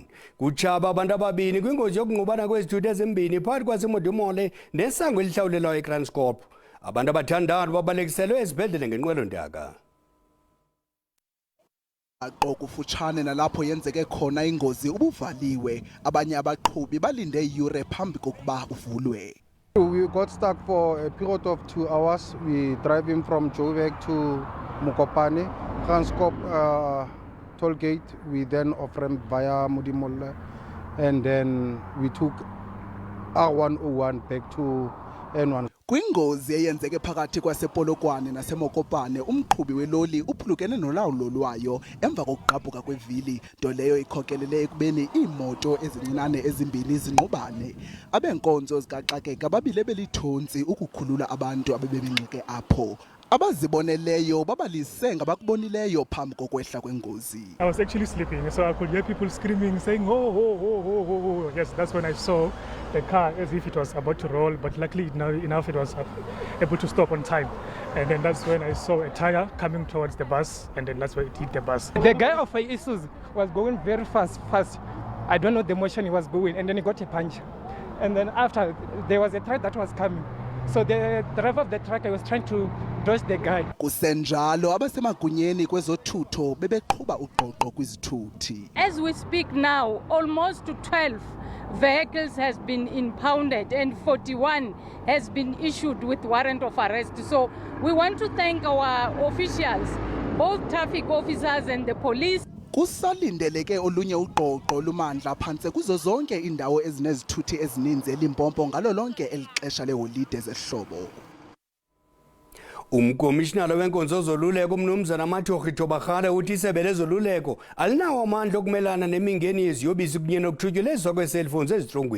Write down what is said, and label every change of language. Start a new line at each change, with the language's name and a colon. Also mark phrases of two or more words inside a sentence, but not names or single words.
Xhosa: Kutshaba abantu ababini kwingozi yokungqubana kwezithuthi ezimbini phakathi kwaseModimolle nesango elihlawulelwayo eTranscorp. Abantu abathandathu babalekiselwe ezibhedlele ngenqwelontaka. Kufutshane nalapho yenzeke khona ingozi ubuvaliwe, abanye abaqhubi balinde iyure phambi kokuba uvulwe.
English: We got stuck for a period of 2 hours. We driving from Joburg to Mokopane, Transcorp toll gate. We then off-ramped via Modimolle, and then we took R101 back to N1.
Xhosa: Kwingozi eyenzeke phakathi kwasePolokwane naseMokopane, umqhubi weloli uphulukene nolawulo lwayo emva kokugqabhuka kwevili, nto leyo ikhokelele ekubeni iimoto ezincinane ezimbini zinqubane. Abenkonzo zikaxakeka babile belithonsi ukukhulula abantu abebemngxike apho. Abaziboneleyo babalise ngabakubonileyo phambi kokwehla kwengozi.
English: I was actually sleeping, so I could hear people screaming, saying, "Ho, ho, ho, ho, ho, ho." Yes, that's when I saw the car as if it was about to roll, but luckily enough it was able to stop on time. And then that's when I saw a tire coming towards the bus, and then that's when it hit the bus. The guy of Isuzu was going very fast. I don't know the motion he was going, and then he got a punch. And then after, there was a truck that was coming. So the driver of the truck was trying to dodge the guy.
Xhosa: Kusenjalo abasemagunyeni kwezothutho bebeqhuba uqoqo kwizithuthi.
English: As we speak now, almost 12 vehicles has been impounded and 41 has been issued with warrant of arrest. So we want to thank our officials, both traffic officers and the police.
Xhosa: Kusalindeleke olunye uqoqo lumandla phantse kuzo zonke indawo ezinezithuthi ezininzi eLimpopo ngalo lonke elixesha leholide zehlobo. Umkomishinala wenkonzo zoluleko umnumzana Mathogi Tobagale uthi isebe lezoluleko alinawo amandla okumelana nemingeni yeziyobisi kunye nokuthutyelezwa kweeselfowuni ezitrongweni.